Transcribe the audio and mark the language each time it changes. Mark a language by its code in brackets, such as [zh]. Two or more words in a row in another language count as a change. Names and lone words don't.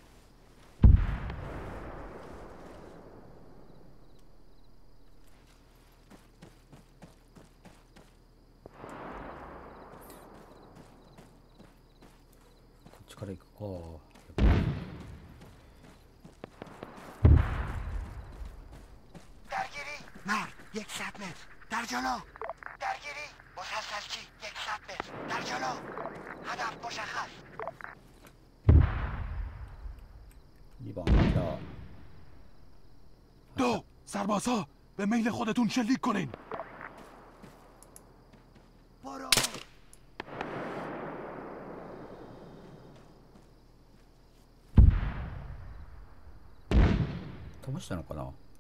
[ja] こっちから行くか。 [fa] درگیری مرد 100 متر در جلو درگیری مسلسلچی 100 متر در جلو هدف مشخص [ja] 2 番じゃあ [fa] دو سربازها به میل خودتون شلیک کنین برو [ja] 飛ばしたのかな。